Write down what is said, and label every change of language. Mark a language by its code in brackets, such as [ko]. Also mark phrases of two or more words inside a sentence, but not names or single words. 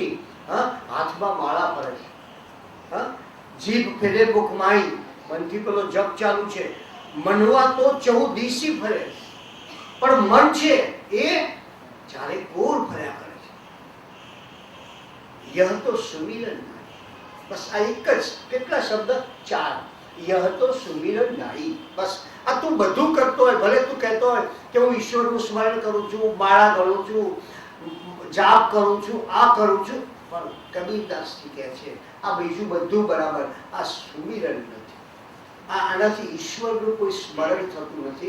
[gu] હાથમાં માળા ફરે છે, [hi] जीभ फेरे मुखमाई, [gu] મનથી પેલો જપ ચાલુ છે, [hi] मनवा तो 14 दिशी फरे, [gu] પણ મન છે એ ચારે કોર ફર્યા કરે છે. [hi] यह तो सुमिरन. [gu] બસ આ એક જ, કેટલા શબ્દ? 4. [hi] यह तो सुमिरन नाई. [gu] બસ આ તું બધું કરતો હોય, ભલે તું કહેતો હોય કે હું ઈશ્વરનું સ્મરણ કરું છું, માળા ગણું છું, જાપ કરું છું, આ કરું છું, પણ કબીરદાસજી કહે છે આ બીજું બધું બરાબર, આ સુમિરન નથી. આનાથી ઈશ્વરનું કોઈ સ્મરણ થતું નથી.